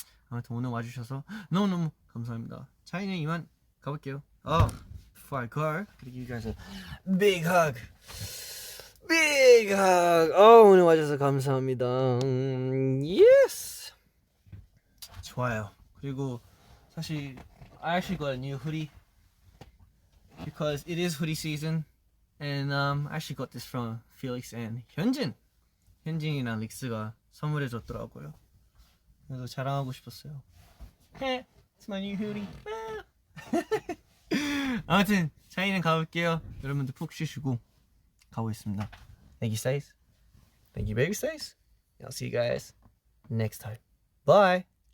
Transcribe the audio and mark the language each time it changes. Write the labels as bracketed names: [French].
[Korean] 아무튼 오늘 와주셔서 너무너무 감사합니다. 차이는 이만 가볼게요. [English] Before I go, give you guys a big hug. Big hug. [Korean] 오늘 와줘서 감사합니다. Yes. 좋아요. 그리고 사실 [English] I actually got a new hoodie because it is hoodie season, and I actually got this from Felix and [Korean] 현진이랑 릭스가 선물해 줬더라고요. 그래서 자랑하고 싶었어요. [English] It's my new hoodie. [Korean] 아무튼 차이는 가볼게요. 여러분들 푹 쉬시고 가보겠습니다. [English] Thank you, Stace. Thank you, baby Stace. I'll see you guys next time. Bye.